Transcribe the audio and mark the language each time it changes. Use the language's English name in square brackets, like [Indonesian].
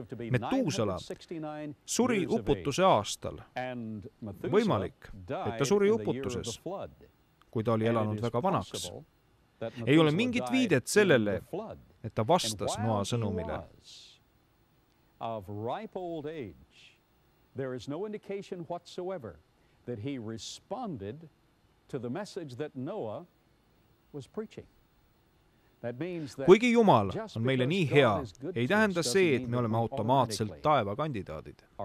[Estonian] Metuusala suri uputuse aastal. Võimalik, et ta suri uputuses, kui ta oli elanud väga vanaks. Ei ole mingit viidet sellele, et ta vastas Noa sõnumile. [English] Of ripe old age, there is no indication whatsoever that he responded to the message that Noah was preaching. [Estonian] Kuigi Jumal on meile nii hea, ei tähenda see, et me oleme automaatselt taevakandidaadid.